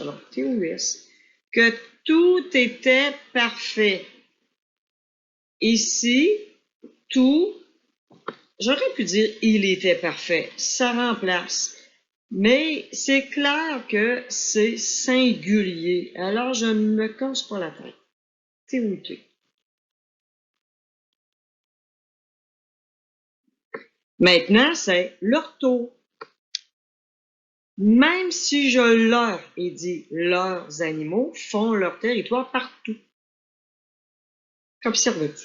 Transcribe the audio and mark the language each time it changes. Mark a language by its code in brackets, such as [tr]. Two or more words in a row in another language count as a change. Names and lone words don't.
[fr] Alors, T-O-U-S. Que tout était parfait. Ici, tout, j'aurais pu dire il était parfait. Ça remplace. Mais c'est clair que c'est singulier. Alors, je ne me casse pas la tête. T-O-U-T. Maintenant, c'est leur tour. Même si je leur ai dit leurs animaux font leur territoire partout. Qu'observes-tu?